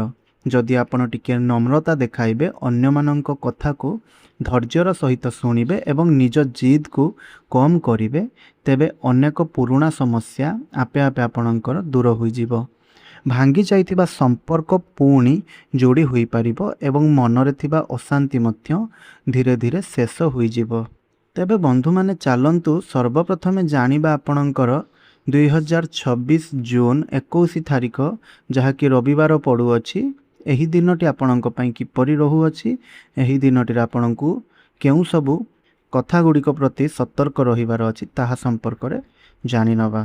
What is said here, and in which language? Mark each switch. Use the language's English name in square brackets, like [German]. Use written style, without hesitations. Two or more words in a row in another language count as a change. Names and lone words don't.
[Odia] ଯଦି ଆପଣ ଟିକେ ନମ୍ରତା ଦେଖାଇବେ ଅନ୍ୟ ମାନଙ୍କ କଥା କୁ ଧୈର୍ଯ୍ୟର ସହିତ ଶୁଣିବେ ଏବଂ ନିଜ ଜିଦ କୁ କମ କରିବେ ତେବେ ଅନେକ ପୁରୁଣା ସମସ୍ୟା ଆପେ ଆପେ ଆପଣଙ୍କର ଦୂର ହୋଇ ଯିବ। ଭାଙ୍ଗି ଯାଇଥିବା ସମ୍ପର୍କ ପୁଣି ଯୋଡ଼ି ହୋଇ ପାରିବ ଏବଂ ମନରେ ଥିବା ଅଶାନ୍ତି ମଧ୍ୟ ଧୀରେ ଧୀରେ ଶେଷ ହୋଇ ଯିବ। ତେବେ ବନ୍ଧୁମାନେ ଚାଲନ୍ତୁ ସର୍ବପ୍ରଥମେ ଜାଣିବା ଆପଣଙ୍କର 2026 ଜୁନ୍ 21 ତାରିଖ ଯାହାକି ରବିବାର ପଡ଼ୁଅଛି। ଏହି ଦିନଟି ଆପଣଙ୍କ ପାଇଁ କିପରି ରହୁଅଛି, ଏହି ଦିନଟିରେ ଆପଣଙ୍କୁ କେଉଁ ସବୁ କଥା ଗୁଡ଼ିକ ପ୍ରତି ସତର୍କ ରହିବାର ଅଛି ତାହା ସମ୍ପର୍କରେ ଜାଣିନେବା।